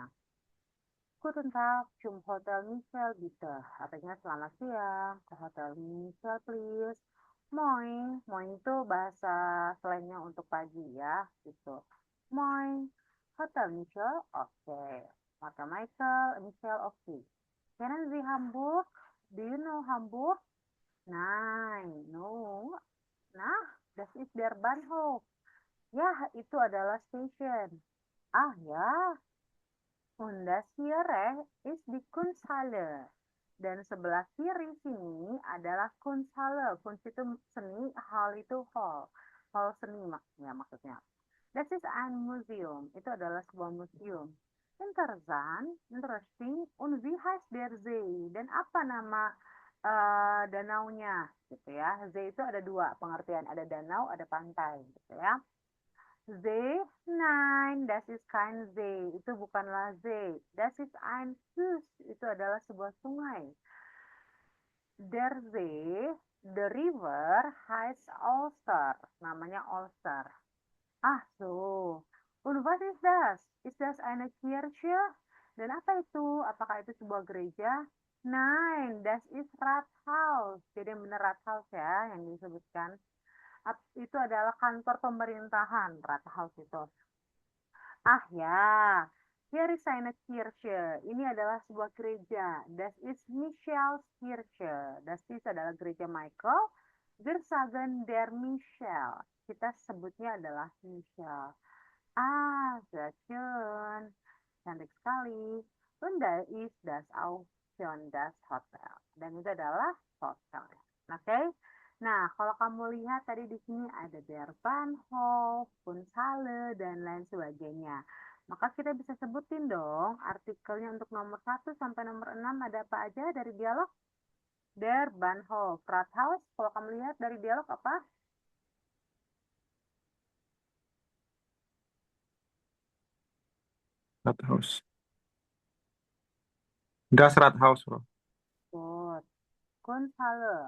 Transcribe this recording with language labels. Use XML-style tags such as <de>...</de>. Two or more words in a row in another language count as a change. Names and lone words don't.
<de>Guten Tag, zum Hotel Michel bitte.</de> <id>Artinya selamat siang, ke Hotel Michel</id> <en>please.</en> <id>Moin, moin itu bahasa slangnya untuk pagi ya, gitu.</id> <de>Moin, Hotel Michel, oke. Hotel Michel, oke. Kennen Sie Hamburg?</de> <en>Do you know Hamburg? Nein, no.</en> <de>Nah, das ist der Bahnhof.</de> <id>Ya, itu adalah station. Ah ya,</id> <de>und das hier ist die Kunsthalle.</de> <id>Dan sebelah kiri sini adalah Kunsthalle. Kunst itu seni, hal itu hall. Hall seni maksudnya.</id> <en>This is</en> <de>ein Museum.</de> <id>Itu adalah sebuah museum.</id> <de>Interessant, interesting, und wie heißt der See?</de> <id>Dan apa nama danaunya? Gitu ya. See itu ada dua pengertian. Ada danau, ada pantai. Gitu ya.</id> <de>See, nein, das ist kein See.</de> <id>Itu bukanlah See.</id> <de>Das ist ein Fluss.</de> <id>Itu adalah sebuah sungai.</id> <de>Der See,</de> <en>the river,</en> <de>heißt Ulster.</de> <id>Namanya Ulster. Ah, so.</id> <de>Und was ist das? Ist das eine Kirche?</de> <id>Dan apa itu? Apakah itu sebuah gereja?</id> <de>Nein, das ist Rathaus.</de> <id>Jadi yang benar Rathaus ya, yang disebutkan. Itu adalah kantor pemerintahan, Rathaus itu. Ah ya,</id> <de>hier ist eine Kirche.</de> <id>Ini adalah sebuah gereja.</id> <de>Das ist Michaels Kirche. Das ist</de> <id>adalah gereja</id> <de>Michael. Wir sagen der Michel.</de> <id>Kita sebutnya adalah Michel. Ah,</id> <de>sehr schön.</de> <id>Cantik sekali.</id> <de>Und da ist das auch schon das Hotel.</de> <id>Dan itu adalah hotel. Oke? Nah, kalau kamu lihat tadi di sini ada</id> <de>Der Bahnhof,</de> <id>Kunsthalle, dan lain sebagainya. Maka kita bisa sebutin dong artikelnya untuk nomor 1 sampai nomor 6 ada apa aja dari dialog?</id> <de>Der Bahnhof, Rathaus.</de> <id>Kalau kamu lihat dari dialog apa? Rathaus.</id> <de>Das Rathaus, Bro.</de> <en>Good. Kunsthalle.</en>